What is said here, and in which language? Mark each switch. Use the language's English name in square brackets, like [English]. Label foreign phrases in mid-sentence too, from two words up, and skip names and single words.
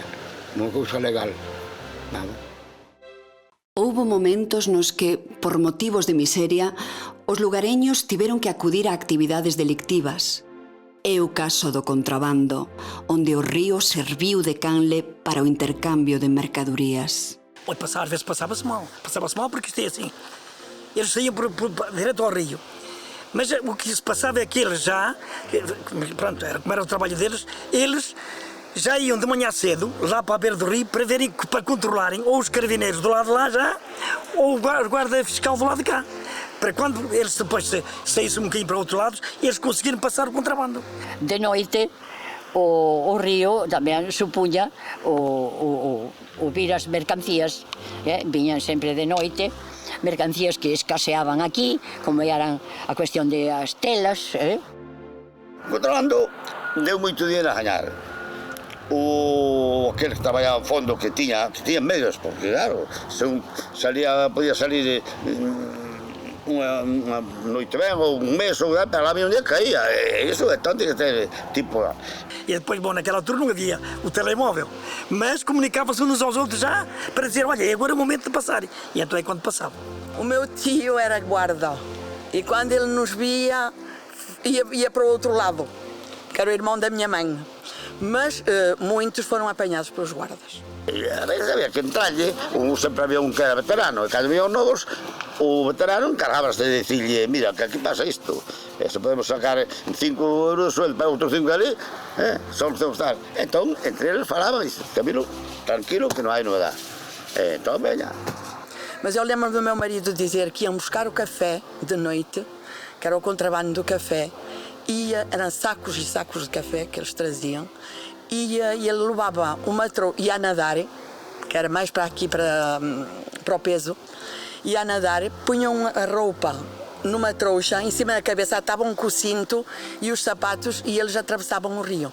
[Galician] Non cousa legal, nada. Houbo momentos nos que, por motivos de miseria, os lugareños tiveron que acudir a actividades delictivas. É o caso do contrabando, onde o río serviu de canle para o intercambio de mercadorías. [Portuguese] Às vezes passava-se mal porque isto é assim. Eles saíam direto ao rio. Mas o que se passava é que eles já, pronto, como era o trabalho deles, eles já iam de manhã cedo, lá para a beira do rio, para controlarem ou os carabineiros do lado de lá já, ou o guarda fiscal do lado de cá. Para quando eles depois saíssem um bocadinho para outro lado, eles conseguiram passar o contrabando. [Galician] De noite, o río tamén supuña o vir as mercancías, viñan sempre de noite, mercancías que escaseaban aquí, como eran a cuestión de as telas. O contrabando deu moito dinero a gañar. Aquel que traballaba a fondo que tiña medios, porque claro, podía salir unha noite ben ou un mes ou para lá un día caía, e iso é tanto que ter tipo. [Portuguese] E depois, naquela altura não havia o telemóvel, mas comunicava-se uns aos outros já para dizer, olha, agora é o momento de passar. E então é quando passava. O meu tio era guarda e quando ele nos via ia para o outro lado, que era o irmão da minha mãe. Mas muitos foram apanhados pelos guardas. [Galician] A veces había que entrarlle, sempre había un que era veterano, e cando había os novos, o veterano encargábase de dicirlle, mira, que aquí pasa isto, se podemos sacar 5 euros sueldo para outros 5 ali, só nos temos que estar. Entón, entre eles falaban, e Camilo, tranquilo, que non hai novedade. Entón, veña. [Portuguese] Mas eu lembro do meu marido dizer que iam buscar o café de noite, que era o contrabando do café, eram sacos e sacos de café que eles traziam, e ele levava o matrão, ia a nadar, que era mais para aqui, para o peso, e a nadar, punham a roupa numa trouxa, em cima da cabeça atavam com o cinto e os sapatos e eles atravessavam o rio.